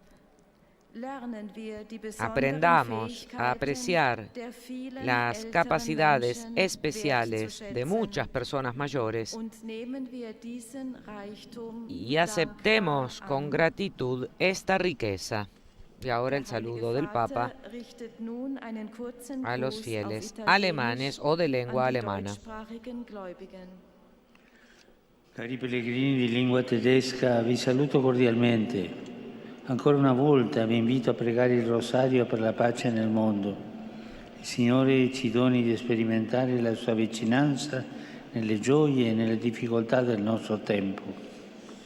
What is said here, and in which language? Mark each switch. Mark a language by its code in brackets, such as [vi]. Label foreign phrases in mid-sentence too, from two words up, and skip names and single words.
[es] Aprendamos a apreciar las capacidades especiales de muchas personas mayores y aceptemos con gratitud esta riqueza. Y ahora el saludo del Papa a los fieles alemanes o de lengua alemana. [it] Cari pellegrini di lingua tedesca, vi saluto cordialmente. Ancora una volta vi invito a pregare il rosario per la pace nel mondo. Il Signore ci doni di sperimentare la sua vicinanza nelle gioie e nelle difficoltà del nostro tempo.